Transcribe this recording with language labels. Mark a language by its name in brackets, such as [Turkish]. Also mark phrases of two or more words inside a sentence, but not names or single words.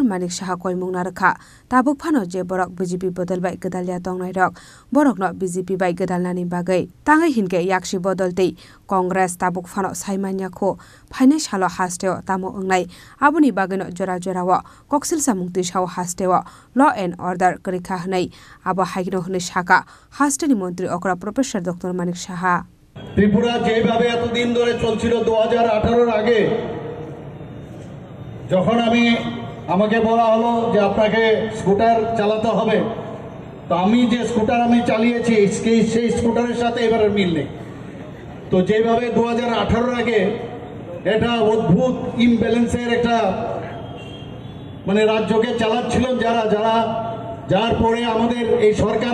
[Kok Borok] Manik Saha koimung narakha tabuk phano je borok BJP bodolbai gedalya tongnai rok borokno BJP bai gedalnani bagai tangai hinke yakshi bodolte Congress tabuk phano saimanya kho phaine salo hasteo tamo ongnai aboni bageno jora jorawa koksil samungti saw hasteo [English] law and order [Kok Borok] krika hnai abo haigno hnai saka hasteni mantri okra Professor Dr. Manik Saha [Bangla] ত্রিপুরা যেভাবে এতদিন ধরে চলছিল 2018 আগে যখন আমাকে বলা হলো যে আপনাকে স্কুটার চালাতে হবে তো আমি যে স্কুটার আমি চালিয়েছি সেই স্কুটারের সাথে এবারে মিল নেই তো যেভাবে 2018 আগে এটা অদ্ভুত ইমব্যালেন্সের একটা মানে রাজ্যকে চালাচ্ছিলেন যার পরে আমাদের এই সরকার